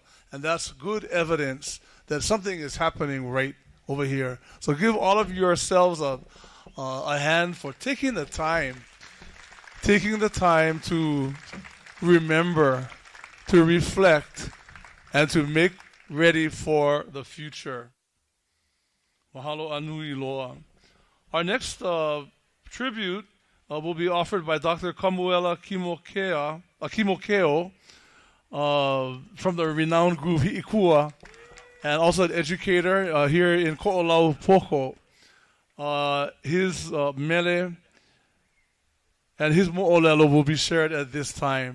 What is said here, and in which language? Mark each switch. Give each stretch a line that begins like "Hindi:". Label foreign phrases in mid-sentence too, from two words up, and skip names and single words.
English: And that's good evidence that something is happening right over here. So give all of yourselves a hand for taking the time to remember, to reflect, and to make ready for the future.
Hawaiian: Mahalo anui loa.
English: Our next tribute will be offered by Dr. Kamuela Kimokeo from the renowned group Hi'ikua, and also an educator here in Ko'olau Poko. His mele and his mo'olelo will be shared at this time.